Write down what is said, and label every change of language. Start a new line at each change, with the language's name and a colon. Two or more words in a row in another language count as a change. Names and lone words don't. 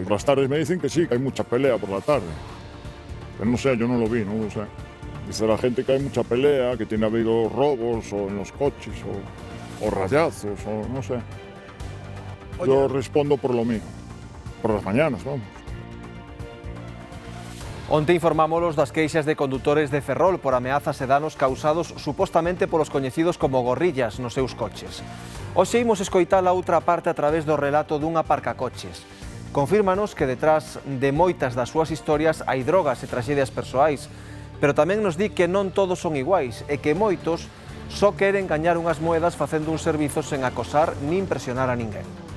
Spanish: Por las tardes me dicen que sí, que hay mucha pelea por la tarde. Pero no sé, yo no lo vi, no lo sé. Dice la gente que hay mucha pelea, que tiene habido robos o en los coches o rayazos o no sé. Yo respondo por lo mío, por las mañanas, vamos.
Galician: Onte informámolos das queixas de condutores de Ferrol por ameazas e danos causados supostamente polos coñecidos como gorrillas nos seus coches. Hoxe imos escoitar a outra parte a través do relato dun aparcacoches. Confírmanos que detrás de moitas das súas historias hai drogas e traxedias persoais, pero tamén nos di que non todos son iguais e que moitos só queren gañar unhas moedas facendo un servizo sen acosar nin presionar a ninguén.